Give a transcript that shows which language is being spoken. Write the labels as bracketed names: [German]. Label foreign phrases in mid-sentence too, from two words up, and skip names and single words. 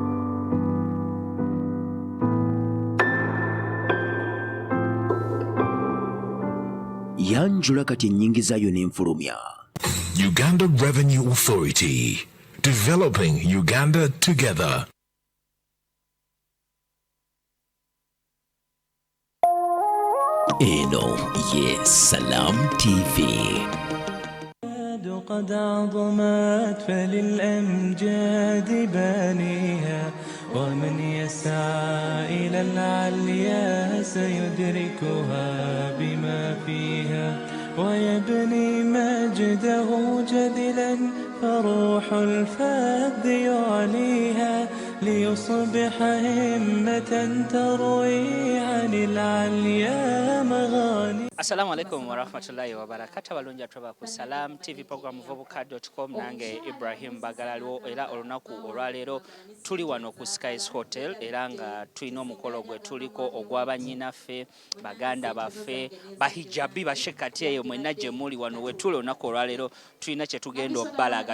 [Ganda] Yanjula kati ennyingi zaayo n'enfulumya. [English] Uganda Revenue Authority, developing Uganda together. [Ganda] Eno ye Salam TV. [Arabic] قد عظمت فللأمجاد بانيها ومن يسعى إلى العليا سيدركها بما فيها ويبني مجده جدلا فروح الفذ يعليها ليصبح همة تروي عن العليا مغاني. السلام عليكم ورحمة الله وبركاته. [Ganda] Balungi atuba ku Salam TV program Muvubuka Dot Com nange Ibrahim Bagalalo era olunaku olwaleero tuli wano ku Skies Hotel era nga tulina omukolo gwe tuliko ogw'abanyinaffe baganda baffe bahijabi bashekati eyo mwenna gye muli wano we tuli olunaku olwaleero tulina kye tugenda obbalaga.